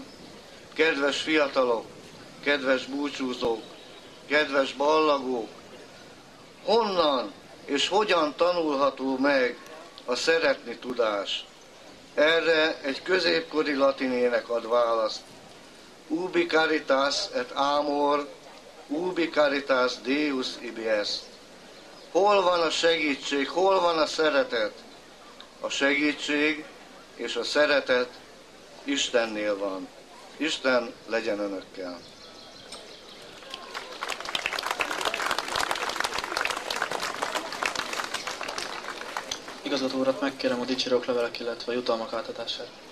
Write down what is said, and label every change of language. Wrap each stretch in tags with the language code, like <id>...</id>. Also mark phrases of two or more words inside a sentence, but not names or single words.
<hu>Kedves fiatalok, kedves búcsúzók, kedves ballagók, honnan és hogyan tanulható meg a szeretni tudás? Erre egy középkori latinének ad választ.</hu> <la>Ubi caritas et amor, ubi caritas Deus ibi est.</la> <hu>Hol van a segítség, hol van a szeretet? A segítség és a szeretet Istennél van. Isten legyen önökkel. Igazgató urat megkérem a dicsérők levelek, illetve a jutalmak átadására.</hu>